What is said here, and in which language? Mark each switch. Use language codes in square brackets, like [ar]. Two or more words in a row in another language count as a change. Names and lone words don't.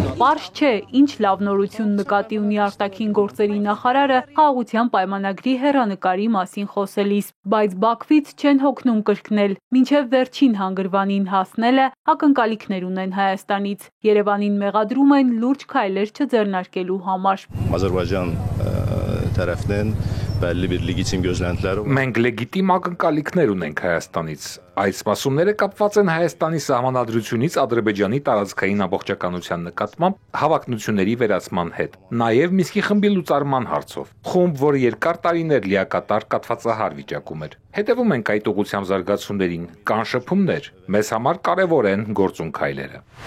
[hy] Պարզ չէ, ինչ լավ նորություն նկատի ունի արտաքին գործերի նախարարը խաղաղության պայմանագրի հեռանկարի մասին խոսելիս, բայց Բաքվից չեն հոգնում կրկնել, մինչև վերջին հանգրվանին հասնելը ակնկալիքներ ունեն Հայաստանից։ Երևանին մեղադրում են լուրջ քայլեր չձեռնարկելու համար։ [az] Azərbaycan tərəfindən bəlli bir legitim gözləntiləri var. [hy] Մենք լեգիտիմ ակնկալիքներ ունենք Հայաստանից։ Այս սպասումները կապված են Հայաստանի սահմանադրությունից Ադրբեջանի տարածքային ամբողջականության նկատմամբ հավակնությունների վերացման հետ, նաև Միսկի խմբի լուծարման հարցով։ Խումբ, որ երկար տարիներ լիակատար կաթվածահար վիճակում էր։ Հետևում ենք այդ ուղղությամբ զարգացումներին, կան շփումներ։ Մեզ համար կարևոր են գործուն քայլերը։